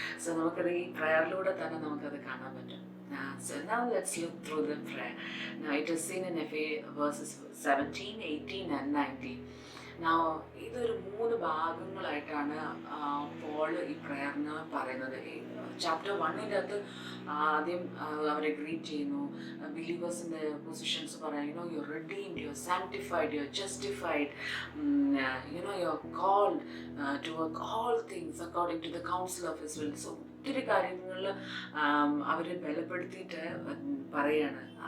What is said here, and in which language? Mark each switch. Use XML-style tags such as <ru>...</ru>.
<ml>So നമുക്കത് ഈ പ്രയറിലൂടെ തന്നെ നമുക്കത് കാണാൻ പറ്റും.</ml> <en>So now let's look through the prayer. Now it is seen in verses 17, 18 and 19.</en> <ml>Now ഇതൊരു 3 ഭാഗങ്ങളായിട്ടാണ് പോൾ ഈ പ്രയറിന് പറയുന്നത്. ചാപ്റ്റർ 1 ആദ്യം അവരെ ഗ്രീറ്റ് ചെയ്യുന്നു, ബിലീവേഴ്സിൻ്റെ പൊസിഷൻസ് പറയാം.</ml> <en>You're redeemed, you're sanctified, you're justified, you're called to work all things according to the council of his will. So</en> <ml>ഒത്തിരി കാര്യങ്ങളിൽ അവരെ ബലപ്പെടുത്തിയിട്ട് പറയാണ്.</ml>